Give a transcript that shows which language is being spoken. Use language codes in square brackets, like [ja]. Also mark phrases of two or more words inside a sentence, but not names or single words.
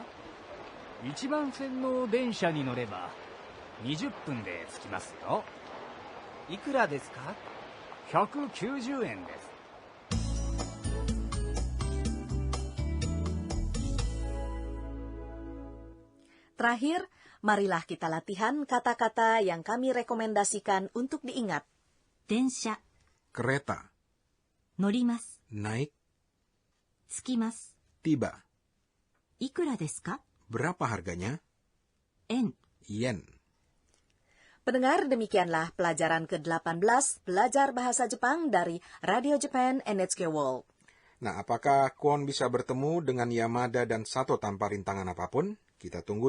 [ja] 1 番線の電車に乗れば20分で着きますよ。いくらですか? 190円です。 [id] Terakhir, marilah kita latihan kata-kata yang kami rekomendasikan untuk diingat. [ja] 電車 [id] Kereta, [ja] 乗ります [id] naik, [ja] 着きます [id] tiba. [ja] いくらですか? [id] Berapa harganya? [ja] 円 [id] Yen. Pendengar, demikianlah pelajaran ke-18 belajar bahasa Jepang dari Radio Japan NHK World. Nah, apakah Kwon bisa bertemu dengan Yamada dan Sato tanpa rintangan apapun?